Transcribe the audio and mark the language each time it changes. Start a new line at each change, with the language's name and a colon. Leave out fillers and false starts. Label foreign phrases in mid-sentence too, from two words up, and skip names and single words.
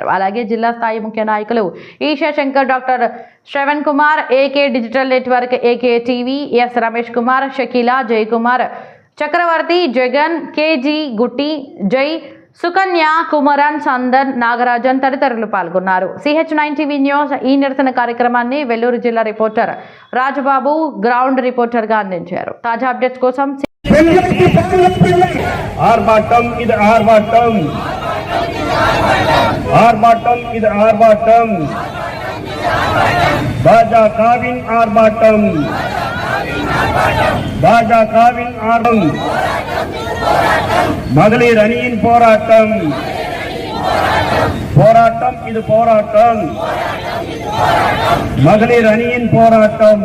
Telugu: అలాగే జిల్లా స్థాయి ముఖ్య నాయకులు ఈషా శంకర్, డాక్టర్ శ్రవణ్ కుమార్, ఏకే డిజిటల్ నెట్వర్క్, ఏకే టీవీ, ఎస్ రమేష్ కుమార్, షకీలా, జయకుమార్, చక్రవర్తి, జగన్, కేజీ గుట్టి, జై, సుకన్య, కుమరన్, సందన్, నాగరాజన్ తదితరులు పాల్గొన్నారు. CH9 టీవీ న్యూస్ ఈ నిరసన కార్యక్రమాన్ని వెల్లూరు జిల్లా రిపోర్టర్ రాజబాబు
English: ground reporter
Telugu: గా అందించారు. తాజా అప్డేట్స్ కోసం
Tamil: ஆர்ப்பாட்டம் இது ஆர்ப்பாட்டம், ஆர்ப்பாட்டம் இது ஆர்ப்பாட்டம், பாஜகவின் ஆர்ப்பாட்டம், பாஜகவின் ஆர்ப்பாட்டம், மகளிர் அணியின் போராட்டம், போராட்டம் இது போராட்டம், மகளிர் அணியின் போராட்டம்.